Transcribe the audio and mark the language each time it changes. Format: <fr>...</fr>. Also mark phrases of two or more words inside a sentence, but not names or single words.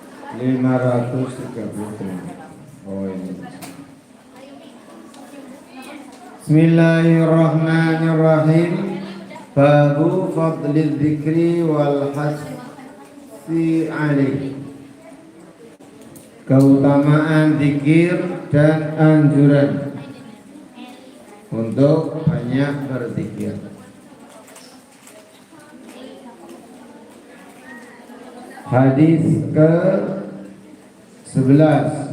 <id>530. Oh ini.</id> <ar>بسم الله الرحمن الرحيم. باب فضل الذكر والحث عليه.</ar> <id>Keutamaan zikir dan anjuran untuk banyak berzikir. Hadis ke 11.</id>